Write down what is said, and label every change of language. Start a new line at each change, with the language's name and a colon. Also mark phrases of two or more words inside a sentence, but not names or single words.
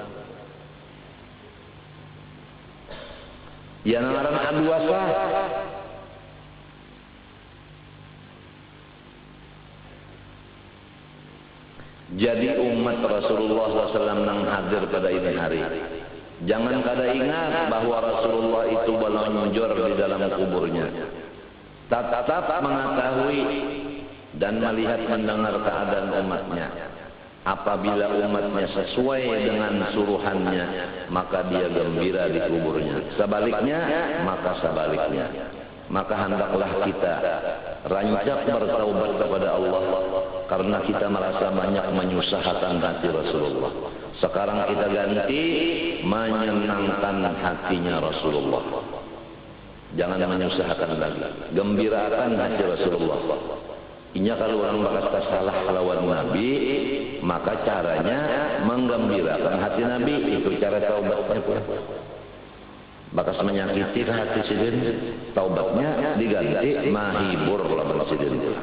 Banjar: Yang ngaran aduasa. Jadi umat Rasulullah SAW nang hadir pada ini hari. Jangan kada ingat bahwa Rasulullah itu meluncur di dalam kuburnya.
Indonesian: Tetap mengetahui dan melihat mendengar keadaan umatnya. Apabila umatnya sesuai dengan suruhannya, maka dia gembira di kuburnya. Sebaliknya, maka sebaliknya. Maka hendaklah kita rancak bertaubat kepada Allah karena kita merasa banyak menyusahkan hati Rasulullah. Sekarang kita ganti menyenangkan hatinya Rasulullah. Jangan menyusahkan lagi. Gembirakan hati Rasulullah.
Banjar: Inya kalau orang bakal salah lawan Nabi, maka caranya menggembirakan hati Nabi.
Indonesian: Itu cara taubatnya pun.
Banjar: Bakas menyakiti hati sidin, taubatnya diganti mahibur lawan sidin.